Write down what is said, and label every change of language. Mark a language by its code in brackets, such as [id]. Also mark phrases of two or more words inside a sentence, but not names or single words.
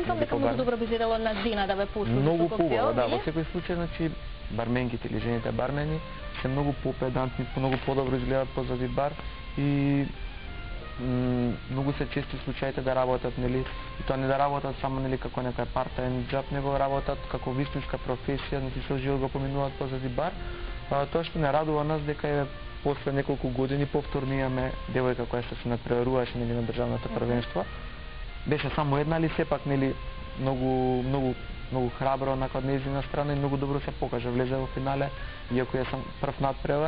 [mk] Мислам дека многу добро би изгледало на жена да ве пушти. Многу побаво, да, во секој случај, значи барменките или жените бармени се многу попедантни, многу подобро изгледаат позади бар и многу се чести случаите да работат, нели, и тоа не да работат само нели како некој [en] part-time job, [mk] него работат како вистинска професија, значи со живот го поминуваат позади бар. Тоа што не радува нас дека е после неколку години повторно имаме девојка која што се надпреваруваше нели на државното првенство. Беше само една, али сепак нели многу храбро од нејзина страна и многу добро се покажа, влезе во финале, иако е сам прв надпревар.